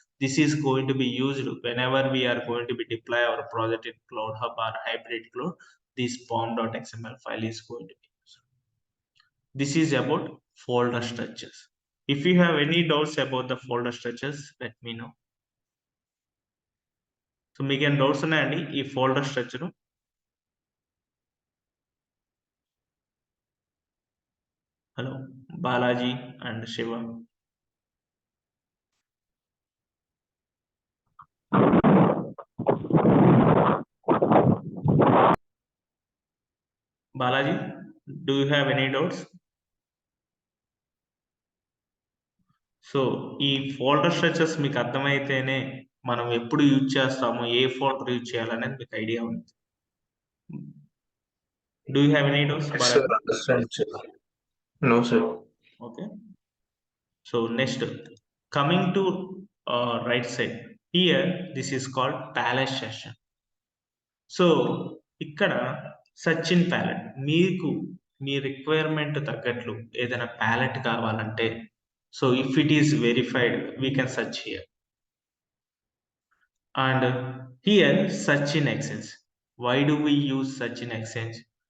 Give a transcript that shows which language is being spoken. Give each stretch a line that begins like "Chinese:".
English: This is going to be used whenever we are going to be deploy our project in cloud hub or hybrid cloud. This pom.xml file is going to be used. This is about folder structures. If you have any doubts about the folder structures, let me know.
Telugu: So మీకు ఏం doubts ఉన్నాయండి ఈ folder structure? Hello Balaji and Shiva.
English: Balaji, do you have any doubts?
Telugu: So ఈ folder structures మీకు అర్థమైతేనే మనం ఎప్పుడు use చేస్తామో, ఏ folder use చేయాలనేది మీకు ఐడియా ఉంది.
English: Do you have any doubts? Yes, sir. Understand, sir. No, sir. Okay. So next, coming to right side here, this is called palette session.
Telugu: So ఇక్కడ search in palette, మీకు మీ requirement తగ్గట్లు ఏదైనా palette కావాలంటే,
English: So if it is verified we can search here. And here search in exchange. Why do we use search in exchange?